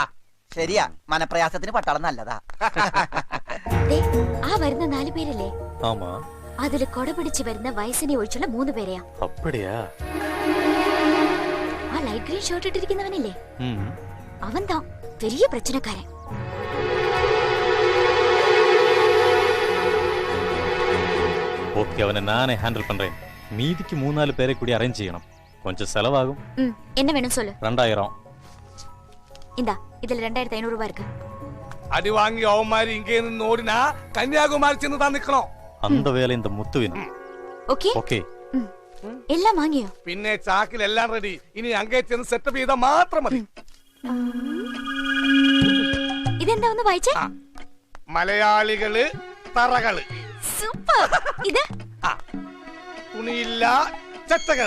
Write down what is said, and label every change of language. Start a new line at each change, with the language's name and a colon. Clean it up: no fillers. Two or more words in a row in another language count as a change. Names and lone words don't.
Malayalam: ശരിയാ, മനപ്രയാസത്തിന് പട്ടാളം നല്ലതാ. ആ വരുന്ന 4 പേരല്ലേ?
Tamil: ആമാ.
Malayalam: അതില് കൊട പിടിച്ച് വരുന്ന വയസ്സിനെ ഒഴിച്ചുള്ള 3 പേരെയാ.
Tamil: അപ്പടിയാ?
Malayalam: ആ ലൈറ്റ് ഗ്രീൻ ഷർട്ട് ഇട്ടിരിക്കുന്നവനില്ലേ, അവൻ താ വലിയ പ്രശ്നക്കാരൻ.
Tamil: ஓகே, அவனை நானே ஹேண்டில் பண்றேன். மீதிக்கு 3-4 பேரை கூடி அரேஞ்ச் செய்யணும். கொஞ்சம் செலவாகும். என்ன வேணும் சொல்லு. 2000. இந்தா, இதுல 2500 ரூபாய் இருக்கு.
Malayalam: അടി വാങ്ങി അവന്മാര് ഇങ്ങേ നിന്ന് ഓടിനാ കന്യാകുമാരി ചെന്ന് താൻ നിക്കണോ?
Tamil: அந்த வேலை இந்த முத்துவின். ஓகே ஓகே.
Malayalam: എല്ലാം വാങ്ങിയോ? പിന്നെ ചാക്കിൽ എല്ലാം റെഡി. ഇനി അങ്ങേ ചെന്ന് സെറ്റപ്പ് ചെയ്താൽ മാത്രം മതി. ഇതെന്താ ഒന്ന് വായിച്ചേ? മലയാളികള് തറകള്. സൂപ്പർ. ഇത് തുണിയില്ല ചെറ്റകള്.